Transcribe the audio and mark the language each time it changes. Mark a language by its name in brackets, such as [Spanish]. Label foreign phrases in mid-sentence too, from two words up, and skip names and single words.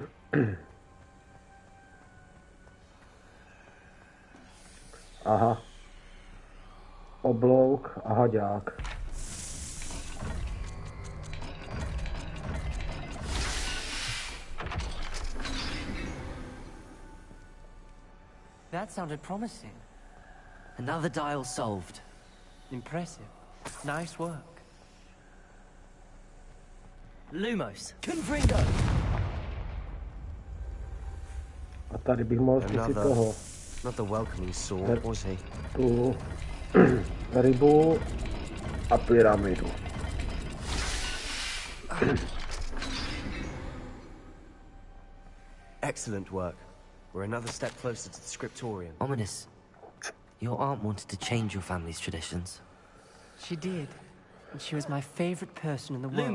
[Czech] Aha. Oblouk a haďák. [English] That sounded promising. Another dial solved. Impressive. Nice work. Lumos, Confringo! [Czech] A tady bych mohl zkusit toho. [English] Not the welcoming sort, was he? [Czech] Tu rybu a pyramidu. [English] Excellent work. We're another step closer to the scriptorium. Ominous. Your aunt wanted to change your family's traditions. She did. And she was my favorite person in the world.